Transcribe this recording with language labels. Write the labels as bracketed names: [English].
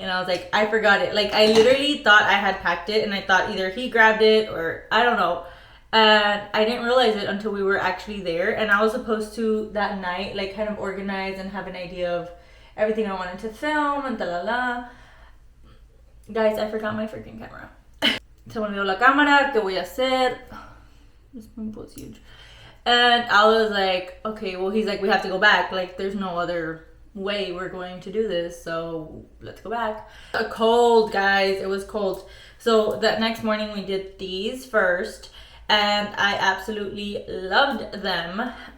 [English] And I was like, I forgot it. Like, I literally thought I had packed it, and I thought either he grabbed it or I don't know. And I didn't realize it until we were actually there. And I was supposed to that night, like, kind of organize and have an idea of everything I wanted to film and ta-la-la. Guys, I forgot my freaking camera. [Spanish] Se me olvidó la cámara, ¿qué voy a hacer? [English] This swimming pool's huge. And I was like, okay, well, he's like, we have to go back. Like, there's no other way we're going to do this, so let's go back. Cold, guys, it was cold. So that next morning we did these first, and I absolutely loved them.